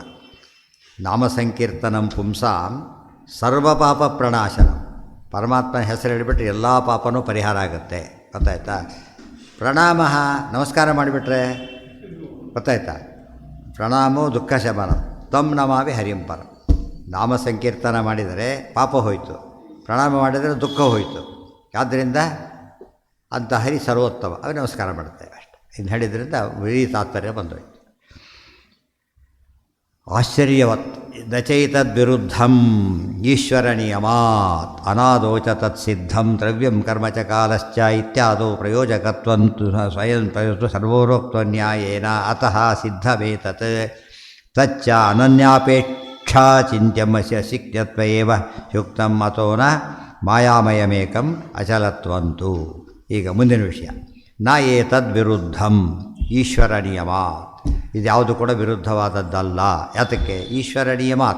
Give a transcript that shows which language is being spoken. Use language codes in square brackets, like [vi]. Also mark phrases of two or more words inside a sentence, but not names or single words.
[sa] ನಾಮ ಸಂಕೀರ್ತನಂ ಪುಂಸಾಂ ಸರ್ವಪಾಪ ಪ್ರಣಾಶನಂ. [kn] ಪರಮಾತ್ಮನ ಹೆಸರು ಹೇಳಿಬಿಟ್ರೆ ಎಲ್ಲ ಪಾಪನೂ ಪರಿಹಾರ ಆಗುತ್ತೆ. ಗೊತ್ತಾಯ್ತಾ? ಪ್ರಣಾಮ ನಮಸ್ಕಾರ ಮಾಡಿಬಿಟ್ರೆ ಗೊತ್ತಾಯ್ತಾ? [sa] ಪ್ರಣಾಮೋ ದುಃಖ ಶಮನಂ ತಮ್ ನಮಾಮಿ ಹರಿಂ ಪರಂ. [kn] ನಾಮ ಸಂಕೀರ್ತನ ಮಾಡಿದರೆ ಪಾಪ ಹೋಯಿತು, ಪ್ರಣಾಮ ಮಾಡಿದರೆ ದುಃಖ ಹೋಯಿತು. ಆದ್ದರಿಂದ ಅಂಥ ಹರಿ ಸರ್ವೋತ್ತಮ, ಅವು ನಮಸ್ಕಾರ ಮಾಡುತ್ತೇವೆ ಅಷ್ಟೆ. ಇನ್ನು ಹೇಳಿದ್ರಿಂದ ಬರೀ ತಾತ್ಪರ್ಯ ಬಂದೋಯ್ತು. [sa] ಆಶ್ಚರ್ಯವತ್ ನಚೈತದ್ವಿರುದ್ಧಂ ಈಶ್ವರ ನಿಯಮಾತ್ ಅನಾದೋಚ ತತ್ಸಿದ್ಧಂ ದ್ರವ್ಯಂ ಕರ್ಮ ಚ ಕಾಲಶ್ಚ ಇತ್ಯಾದೋ ಪ್ರಯೋಜಕತ್ವಂತು ಸ್ವಯಂ ಸರ್ವೋಕ್ತ ನ್ಯಾಯೇನ ಅತಃ ಸಿದ್ಧಮೇತತ್ ತಚ್ಚ ಅನನ್ಯಾಪೇಕ್ಷಾ ಚಿಂತ್ಯಮಸ್ಯ ಸಿಕ್ತ್ಯತ್ವೇವ ಯುಕ್ತಂ ಅತೋ ನ ಮಾಯಾಮಯಮೇಕಂ ಅಚಲತ್ವಂತು. [kn] ಈಗ ಮುಂದಿನ ವಿಷಯ. [sa] ನ ಏತದ್ವಿರುದ್ಧಂ ಈಶ್ವರ ನಿಯಮಾತ್. [kn] ಇದ್ಯಾವುದು ಕೂಡ ವಿರುದ್ಧವಾದದ್ದಲ್ಲ. ಯಾತಕ್ಕೆ? [sa] ಈಶ್ವರ ನಿಯಮಾತ್.